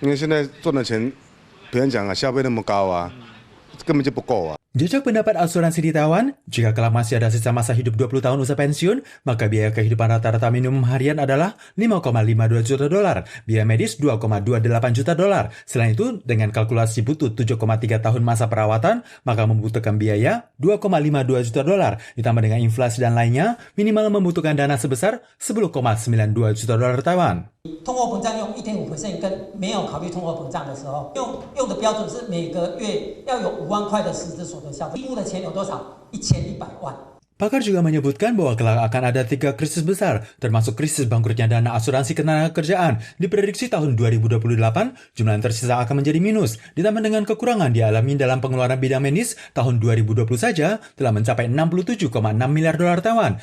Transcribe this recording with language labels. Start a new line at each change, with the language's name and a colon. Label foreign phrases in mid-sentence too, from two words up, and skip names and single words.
Indonesian: Jejak pendapat asuransi di Taiwan, jika kelak masih ada sisa masa hidup 20 tahun usia pensiun, maka biaya kehidupan rata-rata minimum harian adalah 5,52 juta dolar, biaya medis 2,28 juta dolar. Selain itu, dengan kalkulasi butuh 7,3 tahun masa perawatan, maka membutuhkan biaya 2,52 juta dolar. Ditambah dengan inflasi dan lainnya, minimal membutuhkan dana sebesar 10,92 juta dolar Taiwan.
Chinese: 通货膨胀用 1.5% 跟没有考虑通货膨胀的时候，用的标准是每个月要有5万块的实质所得消费，义务的钱有多少？1100万。
Indonesian: Pakar juga menyebutkan bahwa kelak akan ada 3 krisis besar, termasuk krisis bangkrutnya dana asuransi ketenagakerjaan. Diprediksi tahun 2028, jumlah yang tersisa akan menjadi minus. Ditambah dengan kekurangan dialami dalam pengeluaran bidang medis, tahun 2020 saja telah mencapai 67,6 miliar dolar Taiwan.